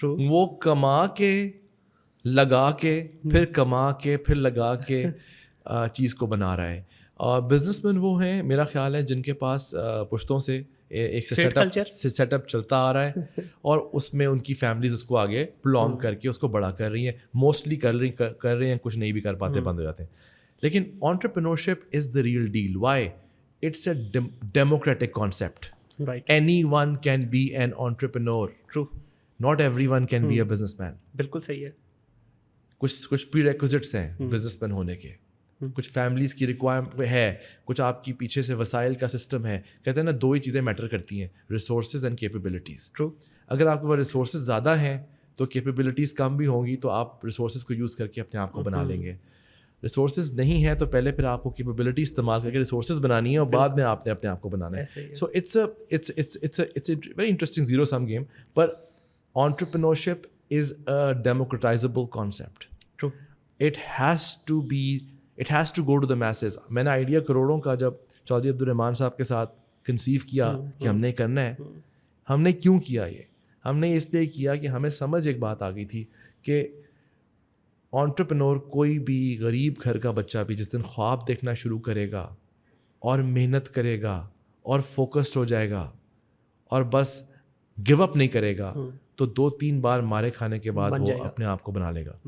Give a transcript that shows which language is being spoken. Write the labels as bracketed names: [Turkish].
[Urdu] وہ کما کے لگا کے پھر کما کے پھر لگا کے چیز کو بنا رہا ہے. اور بزنس مین وہ ہیں میرا خیال ہے جن کے پاس پشتوں سے ایک سیٹ اپ چلتا آ رہا ہے, اور اس میں ان کی فیملیز اس کو آگے پلانگ کر کے اس کو بڑا کر رہی ہیں. موسٹلی کر رہے ہیں, کچھ نہیں بھی کر پاتے, بند ہو جاتے ہیں. [English] لیکن entrepreneurship is the real deal. Why? It's a democratic concept. Anyone can be an entrepreneur. True. Not everyone can be a businessman. [Urdu] بالکل صحیح ہے. کچھ پری ریکوزٹس ہیں بزنس مین ہونے کے, کچھ فیملیز کی ریکوائرمنٹ ہے, کچھ آپ کی پیچھے سے وسائل کا سسٹم ہے. کہتے ہیں نا دو ہی چیزیں میٹر کرتی ہیں, [English] Resources and capabilities. True. [Urdu] اگر آپ کے پاس ریسورسز زیادہ ہیں تو کیپیبلٹیز کم بھی ہوں گی, تو آپ ریسورسز کو یوز کر کے اپنے آپ کو بنا لیں گے. ریسورسز نہیں ہے تو پہلے پھر آپ کو کیپیبلٹی استعمال کر کے ریسورسز بنانی ہے, اور بعد میں آپ نے اپنے آپ کو بنانا ہے. [English] So it's a very interesting zero sum game. پر entrepreneurship is a democratizable concept. True. It has to go to the masses. [Urdu] میں نے آئیڈیا کروڑوں کا جب چودھری عبدالرحمان صاحب کے ساتھ کنسیو کیا کہ ہم نے کرنا ہے, ہم نے کیوں کیا یہ؟ ہم نے اس لیے کیا کہ ہمیں سمجھ ایک بات آ گئی تھی کہ انٹرپرینور کوئی بھی غریب گھر کا بچہ بھی جس دن خواب دیکھنا شروع کرے گا اور محنت کرے گا اور فوکسڈ ہو جائے گا اور بس گیو اپ نہیں کرے گا, تو 2-3 بار مارے کھانے کے بعد وہ اپنے آپ کو بنا لے گا.